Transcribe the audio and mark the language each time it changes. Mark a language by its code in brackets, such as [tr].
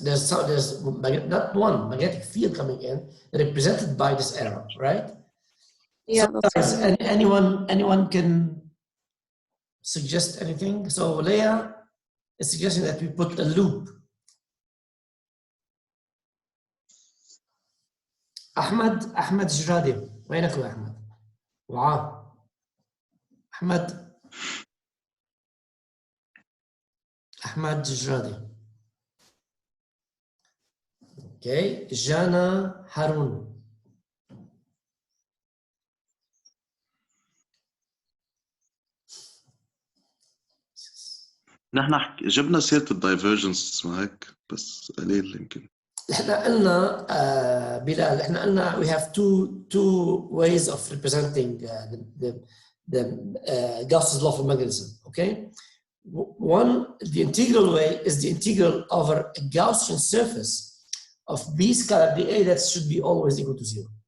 [en] There's not one magnetic field coming in represented by this arrow, right? Yeah. So guys, anyone can suggest anything? So Leah is suggesting that we put a loop. [ar] أحمد جرادي وينك يا أحمد؟ وعاء أحمد جرادي. Okay, جانا هارون. نحن جبنا سيرة الدايفرجنس معك بس قليل يمكن. [en] احنا قلنا بلال احنا قلنا we have two ways of representing the Gauss's law for magnetism. Okay, one, the integral way is the integral over a Gaussian surface of B scalar dA that should be always equal to 0.